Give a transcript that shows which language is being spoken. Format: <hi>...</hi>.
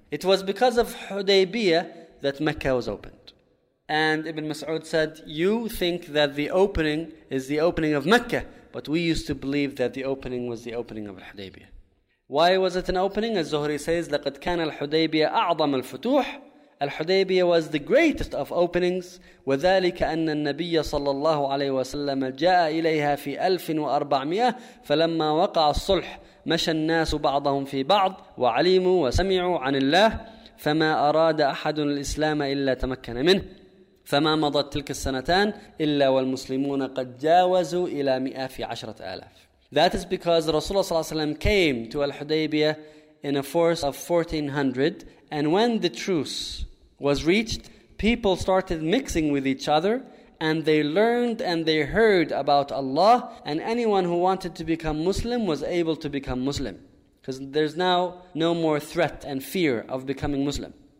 <en>It was because of Hudaybiyah that Mecca was opened. And Ibn Mas'ud said, you think that the opening is the opening of Mecca, but we used to believe that the opening was the opening of Hudaybiyah. Why was it an opening? As Zuhri says,</en> <ar>لَقَدْ كَانَ الْحُدَيْبِيَةَ أَعْضَمَ الْفُتُوحِ الحديبية</ar> <en>was the greatest of openings,</en> <ar>وذلك أن النبي صلى الله عليه وسلم جاء إليها في 1400, فلما وقع الصلح مشى الناس بعضهم في بعض وعلموا وسمعوا عن الله, فما أراد أحد الإسلام إلا تمكن منه, فما مضت تلك السنتان إلا والمسلمون قد جاوزوا إلى 110,000.</ar> <en>That is because Rasulullah صلى الله عليه وسلم came to Al-Hudaybiyah in a force of 1400, and when the truce was reached, people started mixing with each other, and they learned and they heard about Allah, and anyone who wanted to become Muslim was able to become Muslim, because there's now no more threat and fear of becoming Muslim.</en>